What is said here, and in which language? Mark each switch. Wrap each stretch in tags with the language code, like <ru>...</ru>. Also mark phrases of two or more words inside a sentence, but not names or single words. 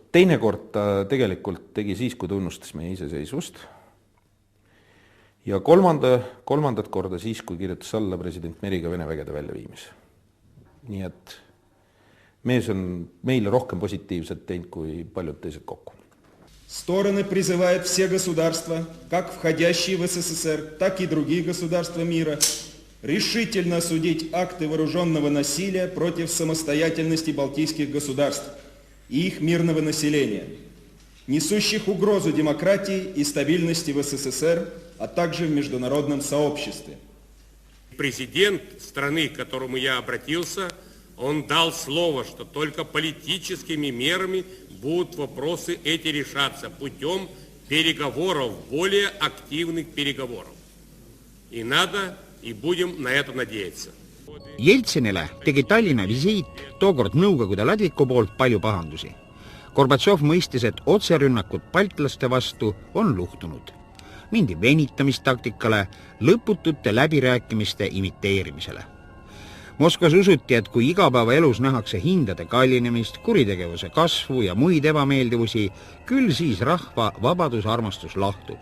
<et>Teine kord ta tegelikult tegi siis, kui tunnustas meie iseseisvust. Ja kolmandat korda siis, kui kirjutas alla president Meriga Vene vägede väljaviimis. Nii et mees on meile rohkem positiivset teinud kui paljud teised kokku.</et> <ru>Стороны призывают все государства, как входящие в СССР, так и другие государства мира, решительно осудить акты вооруженного насилия против самостоятельности балтийских государств и их мирного населения, несущих угрозу демократии и стабильности в СССР, а также в международном сообществе. Президент страны, к которому я обратился, он дал слово, что только политическими мерами будут вопросы эти решаться путем переговоров, более активных переговоров. И надо, и будем на это надеяться.</ru> <et>Jeltsinile tegi Tallinna visiit tookord Nõukogude ladviku poolt palju pahandusi. Gorbatšov mõistis, et otserünnakud baltlaste vastu on luhtunud. Mindi venitamistaktikale, lõputute läbirääkimiste imiteerimisele. Moskvas usuti, et kui igapäevaelus nähakse hindade kallinemist, kuritegevuse kasvu ja muid ebameeldivusi, küll siis rahva vabadusarmastus lahtub.</et>